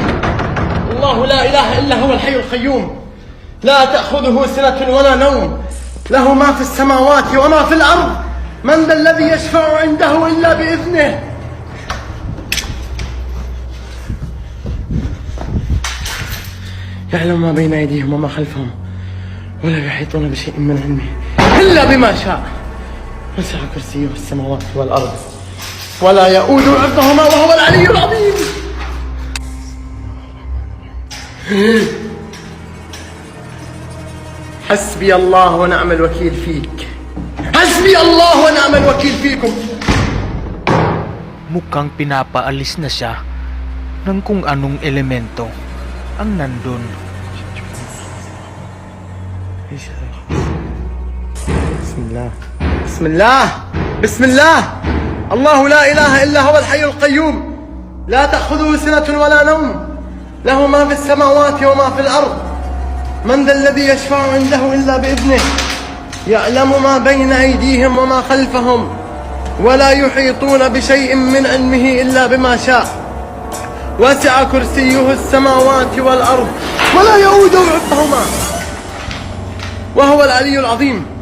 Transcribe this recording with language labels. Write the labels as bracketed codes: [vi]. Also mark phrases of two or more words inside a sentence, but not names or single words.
[ar] الله لا إله إلا هو الحي القيوم لا تأخذه سنة ولا نوم له ما في السماوات وما في الأرض من ذا الذي يشفع عنده إلا بإذنه يعلم ما بين أيديهم وما خلفهم ولا يحيطون بشيء من علمه إلا بما شاء وسع كرسيه السماوات والأرض ولا يؤود حفظهما وهو العلي العظيم. حسبي الله ونعم الوكيل فيك. حسبي الله ونعم الوكيل فيكم. [tl] mukhang pinapaalis na siya ng kung anong elemento ang nandun. [ar] بسم الله بسم الله بسم الله. الله لا إله إلا هو الحي القيوم لا تأخذه سنة ولا نوم له ما في السماوات وما في الأرض من ذا الذي يشفع عنده إلا بإذنه يعلم ما بين أيديهم وما خلفهم ولا يحيطون بشيء من علمه إلا بما شاء وسع كرسيه السماوات والأرض ولا يؤوده حفظهما وهو العلي العظيم.